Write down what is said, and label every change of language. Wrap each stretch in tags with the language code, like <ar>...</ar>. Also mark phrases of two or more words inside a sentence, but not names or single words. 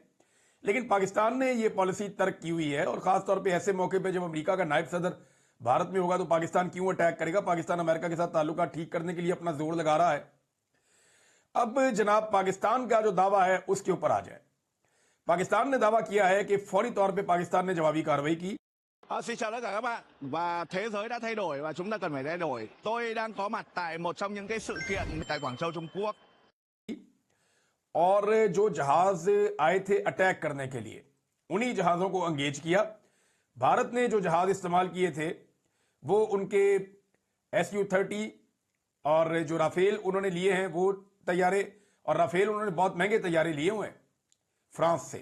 <ur>لیکن پاکستان نے یہ پالیسی ترک کی ہوئی ہے، اور خاص طور پہ ایسے موقع پہ جب امریکہ کا نائب صدر بھارت میں ہوگا تو پاکستان کیوں اٹیک کرے گا? پاکستان امریکہ کے ساتھ تعلقات ٹھیک کرنے کے لیے اپنا زور لگا رہا ہے۔ اب جناب، پاکستان کا جو دعویٰ ہے اس کے اوپر آ جائے. پاکستان نے دعویٰ کیا ہے کہ فوری طور پہ پاکستان نے جوابی کارروائی کی.</ur> <vi>Xin chào tất cả các bạn và thế giới đã thay đổi và chúng ta cần phải thay đổi. Tôi đang có mặt tại một trong những cái sự kiện tại Quảng Châu, Trung Quốc.</vi> <ur>اور جو جہاز آئے تھے اٹیک کرنے کے لیے، انہی جہازوں کو انگیج کیا. بھارت نے جو جہاز استعمال کیے تھے وہ ان کے SU-30 اور جو رافیل انہوں نے لیے ہیں وہ طیارے، اور رافیل انہوں نے بہت مہنگے طیارے لیے ہوئے ہیں فرانس سے.</ur>